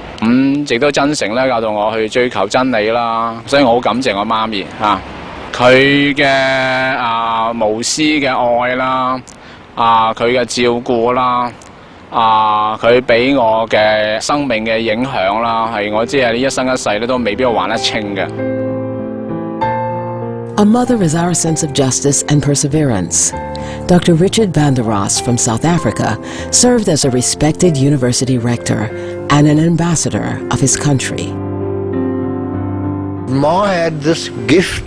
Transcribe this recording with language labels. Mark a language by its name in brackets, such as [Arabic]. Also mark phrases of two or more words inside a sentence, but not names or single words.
[Cantonese] 亦都真誠咧教導我去追求真理啦，所以我好感謝我媽咪嚇。佢嘅無私嘅愛啦，佢嘅照顧啦，佢俾我嘅生命嘅影響啦，係我知係呢一生一世咧都未必還得清嘅。 [English] A mother is our sense of justice and perseverance. Dr. Richard van der Ross from South Africa served as a respected university rector and an ambassador of his country. Ma had this gift.